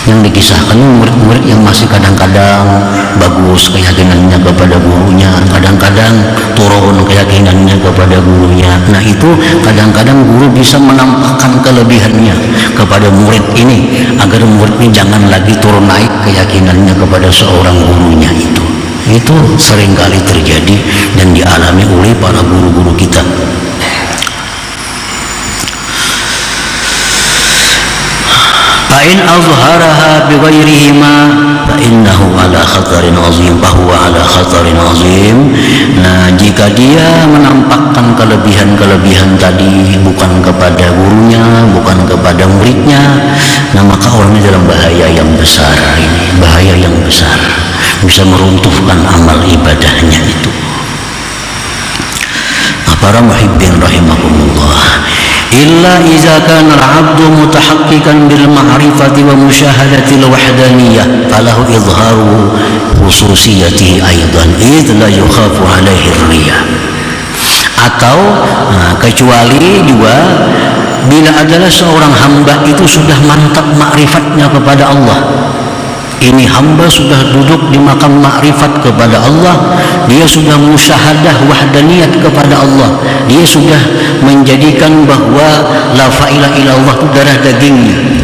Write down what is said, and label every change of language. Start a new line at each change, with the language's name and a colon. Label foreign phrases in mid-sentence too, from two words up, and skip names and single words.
Indonesian: Yang dikisahkan murid-murid yang masih kadang-kadang bagus keyakinannya kepada gurunya, kadang-kadang turun keyakinannya kepada gurunya. Nah itu kadang-kadang guru bisa menampakkan kelebihannya kepada murid ini agar murid ini jangan lagi turun naik keyakinannya kepada seorang gurunya itu. Itu seringkali terjadi dan dialami oleh para guru-guru kita.
Arabic: فإن أظهرها بغيرهما فإنه على خطر عظيم، bahwa على خطر عظيم.
Indonesian: Nah, jika dia menampakkan kelebihan-kelebihan tadi bukan kepada gurunya, bukan kepada muridnya, nah maka orangnya dalam bahaya yang besar. Ini bahaya yang besar, bisa meruntuhkan amal ibadahnya itu. Nah, para
Arabic: محبين رحمكم الله, إلا إذا كان العبد متحققا بالمعرفة ومشاهدة الوحدانية فله إظهار خصوصيته أيضا إذ لا يخاف عليه رياء.
Indonesian: Atau kecuali juga bila adalah seorang hamba itu sudah mantap ma'rifatnya kepada Allah. Ini hamba sudah duduk di makam ma'rifat kepada Allah, dia sudah
Arabic: مشاهدة وحدانية
Indonesian: kepada Allah, dia sudah menjadikan bahwa
Arabic: لا إله إلا الله
Indonesian: itu darah dagingnya.